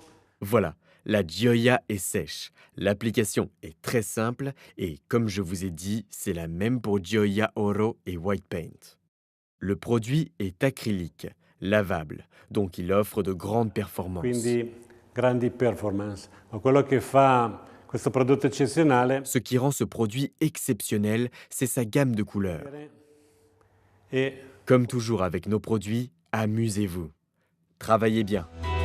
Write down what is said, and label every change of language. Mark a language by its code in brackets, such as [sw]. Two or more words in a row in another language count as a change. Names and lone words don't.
[fr] Voilà, la Gioia est sèche. L'application est très simple et comme je vous ai dit, c'est la même pour Gioia Oro et White Paint. Le produit est acrylique, lavable, donc il offre de grandes performances. [it] Quindi grandi performance. Ma quello che fa questo prodotto eccezionale [fr] Ce qui rend ce produit exceptionnel, c'est sa gamme de couleurs. [it] è [fr] Comme toujours avec nos produits, amusez-vous. Travaillez bien.